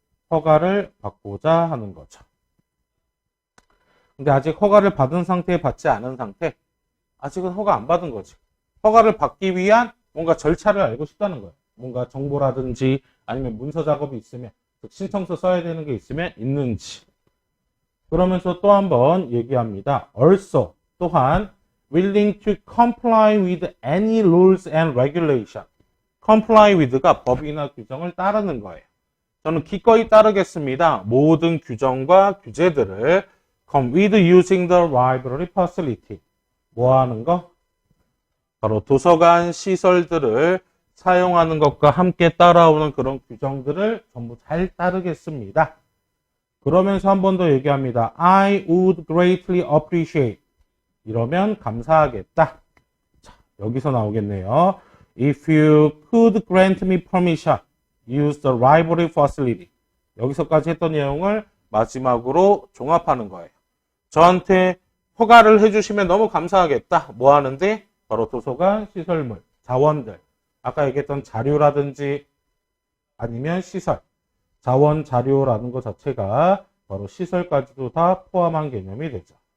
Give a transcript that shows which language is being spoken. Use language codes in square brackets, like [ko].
[ko] 허가를 받고자 하는 거죠. 근데 아직 허가를 받은 상태에 받지 않은 상태, 아직은 허가 안 받은 거지. 허가를 받기 위한 뭔가 절차를 알고 싶다는 거예요. 뭔가 정보라든지 아니면 문서 작업이 있으면, 신청서 써야 되는 게 있으면 있는지. 그러면서 또 한번 얘기합니다. [en] Also, [ko] 또한 [en] willing to comply with any rules and regulation. [ko] comply with가 법이나 규정을 따르는 거예요. 저는 기꺼이 따르겠습니다. 모든 규정과 규제들을 [en] come with using the library facility. [ko] 뭐 하는 거? 바로 도서관 시설들을 사용하는 것과 함께 따라오는 그런 규정들을 전부 잘 따르겠습니다. 그러면서 한 번 더 얘기합니다. [en] I would greatly appreciate. [ko] 이러면 감사하겠다. 자, 여기서 나오겠네요. [en] If you could grant me permission, use the library facility. [ko] 여기서까지 했던 내용을 마지막으로 종합하는 거예요. 저한테 허가를 해주시면 너무 감사하겠다. 뭐 하는데? 바로 도서관 시설물, 자원들. 아까 얘기했던 자료라든지 아니면 시설. 자원, 자료라는 것 자체가 바로 시설까지도 다 포함한 개념이 되죠.